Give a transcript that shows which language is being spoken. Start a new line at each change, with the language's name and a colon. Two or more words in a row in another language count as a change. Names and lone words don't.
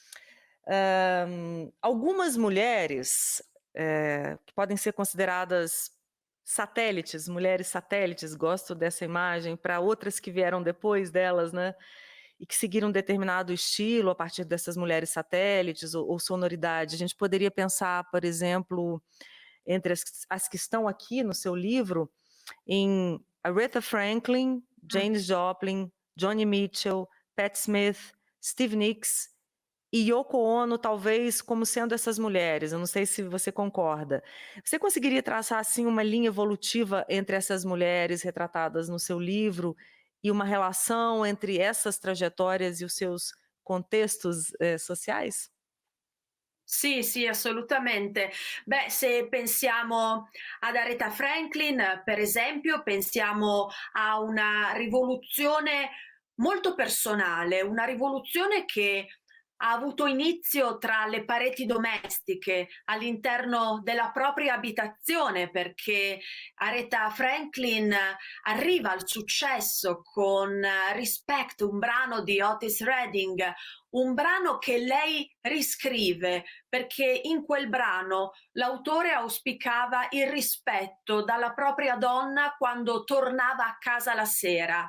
Portuguese: Algumas mulheres que podem ser consideradas satélites, mulheres satélites, gosto dessa imagem, para outras que vieram depois delas, né? E que seguiram um determinado estilo a partir dessas mulheres satélites ou sonoridade. A gente poderia pensar, por exemplo, entre as que estão aqui no seu livro, em Aretha Franklin, Mh. Janis Joplin, Joni Mitchell, Pat Smith, Stevie Nicks e Yoko Ono, talvez como sendo essas mulheres. Eu não sei se você concorda. Você conseguiria traçar assim uma linha evolutiva entre essas mulheres retratadas no seu livro e uma relação entre essas trajetórias e os seus contextos sociais?
Italian: Sì, sì, assolutamente. Beh, se pensiamo ad Aretha Franklin, per esempio, pensiamo a una rivoluzione molto personale, una rivoluzione che ha avuto inizio tra le pareti domestiche, all'interno della propria abitazione, perché Aretha Franklin arriva al successo con Respect, un brano di Otis Redding, un brano che lei riscrive perché in quel brano l'autore auspicava il rispetto dalla propria donna quando tornava a casa la sera.